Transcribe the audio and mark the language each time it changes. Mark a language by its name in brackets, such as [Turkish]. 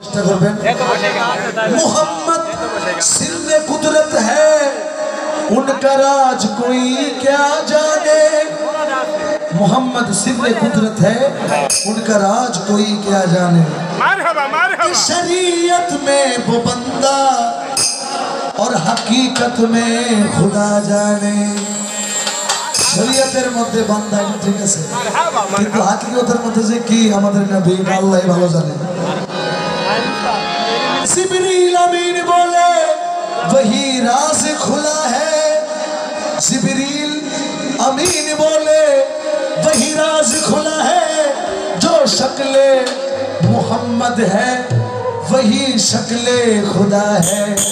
[Hindi] मोहम्मद सिर्रे कुदरत है, उनका राज कोई क्या जाने। मोहम्मद सिर्रे कुदरत है, उनका राज कोई क्या जाने। शरीयत में वो बंदा और हकीकत में खुदा जाने। [Bangla] শরীয়তের মধ্যে বান্দা ঠিক আছে, কিন্তু হাকিকতের মধ্যে যে কি আমাদের নবী আল্লাহই ভালো জানে। [Hindi] जिब्रील अमीन बोले वही राज खुला है। जिब्रील अमीन बोले वही राज खुला है। जो शक्ले मोहम्मद है वही शक्ले खुदा है।